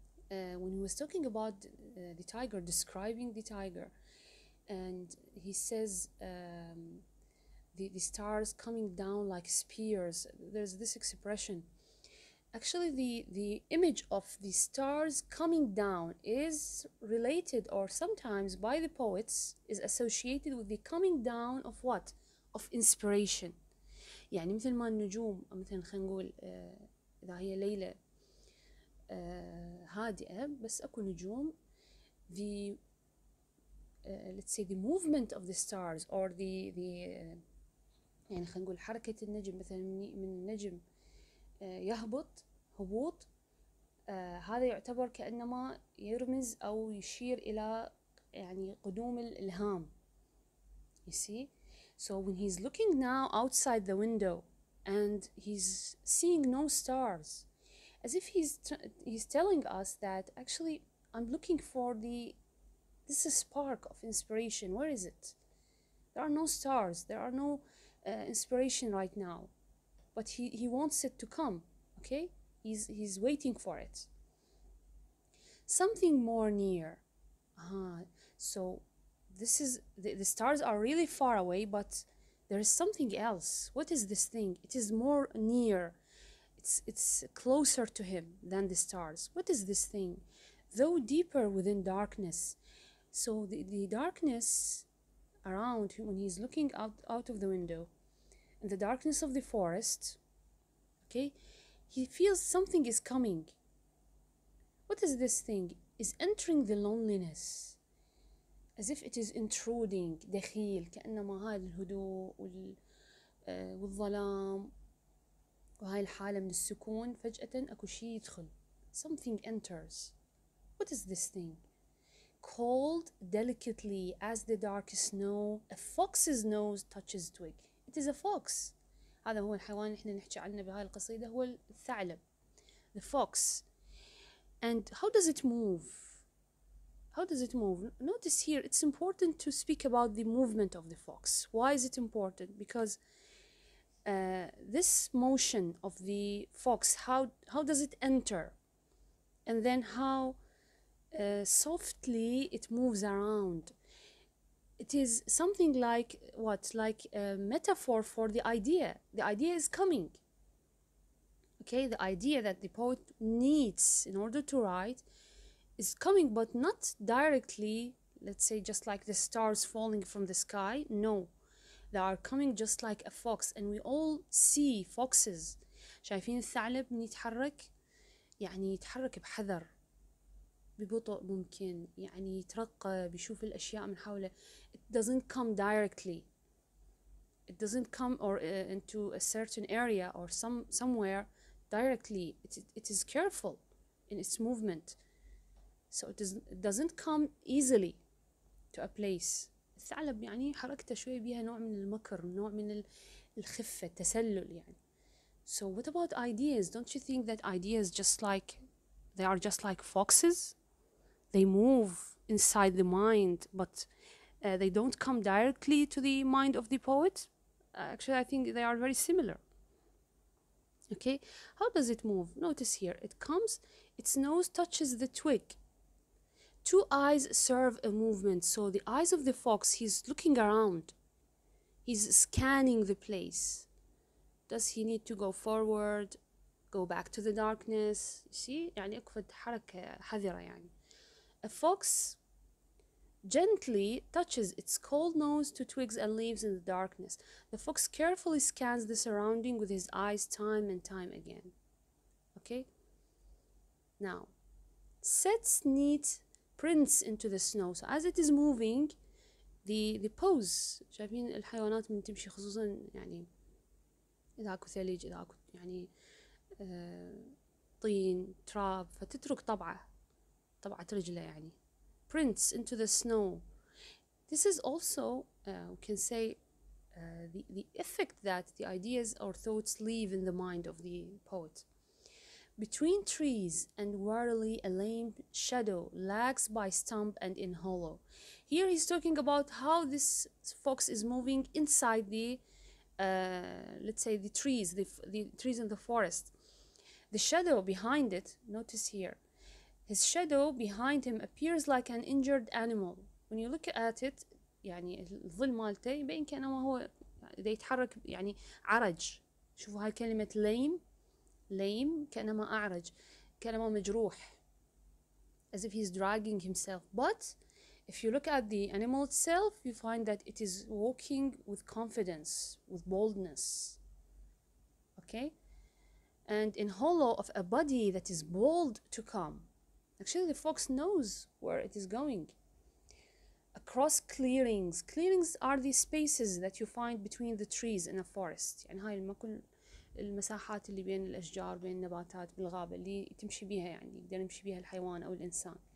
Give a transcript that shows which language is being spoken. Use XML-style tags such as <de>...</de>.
<en>When he was talking about the tiger, describing the tiger, and he says the stars coming down like spears. There's this expression. Actually, the image of the stars coming down is related, or sometimes by the poets is associated with the coming down of what? Of inspiration.</en> <ar>يعني مثل ما النجوم، مثلا خلينا نقول إذا هي ليلة هادئة بس أكو نجوم،</ar> <en>the let's say the movement of the stars or the</en> <ar>يعني خلينا نقول حركة النجم، مثلا من النجم يهبط هبوط، هذا يعتبر كأنما يرمز أو يشير إلى يعني قدوم الإلهام.</ar> <en>You see? So when he's looking now outside the window and he's seeing no stars, as if he's telling us that actually I'm looking for this spark of inspiration. Where is it? There are no stars. There are no inspiration right now. But he wants it to come. Okay? He's waiting for it. Something more near. So this is the stars are really far away, but there is something else. What is this thing? It is more near. It's closer to him than the stars. What is this thing? Though deeper within darkness. So the darkness around him when he's looking out of the window, in the darkness of the forest, okay, he feels something is coming. What is this thing? Is entering the loneliness, as if it is intruding.</en> <ar>دخيل، كأنما هاي الهدوء والظلام وهاي الحالة من السكون، فجأة أكو شيء يدخل.</ar> <en>Something enters. What is this thing? Cold delicately as the dark snow, a fox's nose touches twig. It is a fox.</en> <ar>هذا هو الحيوان اللي احنا نحكي عنه بهاي القصيدة، هو الثعلب.</ar> <en>The fox. And how does it move? How does it move? Notice here, it's important to speak about the movement of the fox. Why is it important? Because this motion of the fox, how does it enter? And then how softly it moves around. It is something like what? Like a metaphor for the idea. The idea is coming. Okay, the idea that the poet needs in order to write is coming, but not directly, let's say just like the stars falling from the sky. No, they are coming just like a fox, and we all see foxes.</en> <ar>شايفين الثعلب من يتحرك؟ يعني يتحرك بحذر، ببطء، ممكن يعني يترقب، بيشوف الأشياء من حوله.</ar> <en>It doesn't come directly. It doesn't come or into a certain area or somewhere directly. It is careful in its movement. So it doesn't come easily to a place.</en> <ar>الثعلب يعني حركته شوي بيها نوع من المكر، نوع من الخفة، التسلل يعني.</ar> <en>So what about ideas? Don't you think that ideas they are just like foxes? They move inside the mind, but they don't come directly to the mind of the poet. Actually, I think they are very similar. Okay, how does it move? Notice here, it comes, its nose touches the twig. Two eyes serve a movement. So the eyes of the fox, he's looking around. He's scanning the place. Does he need to go forward, go back to the darkness? You see,</en> <ar>يعني أكفد حركة حذرة يعني.</ar> <en>A fox gently touches its cold nose to twigs and leaves in the darkness. The fox carefully scans the surrounding with his eyes time and time again. Okay? Now, sets neat prints into the snow. So as it is moving, the pose.</en> <ar>شايفين الحيوانات من تمشي خصوصا يعني إذا أكو ثلج، إذا أكو يعني طين تراب، فتترك طبعة رجله يعني.</ar> <en>Prints into the snow. This is also we can say the effect that the ideas or thoughts leave in the mind of the poet. Between trees and warily a lame shadow lags by stump and in hollow. Here he's talking about how this fox is moving inside the let's say the trees, the trees in the forest. The shadow behind it, notice here, his shadow behind him appears like an injured animal. When you look at it</en> <ar>يعني الظل مالته يبين كأنه هو إذا يتحرك يعني عرج. شوفوا هاي كلمة lame كأنما أعرج، كأنما مجروح,</ar> <en>as if he's dragging himself. But if you look at the animal itself, you find that it is walking with confidence, with boldness. Okay? And in hollow of a body that is bold to come. Actually, the fox knows where it is going. Across clearings. Clearings are the spaces that you find between the trees in a forest.</en> <ar>يعني هاي كل المساحات اللي بين الأشجار، بين النباتات بالغابة اللي تمشي بيها، يعني يقدر يمشي بيها الحيوان أو الإنسان.</ar>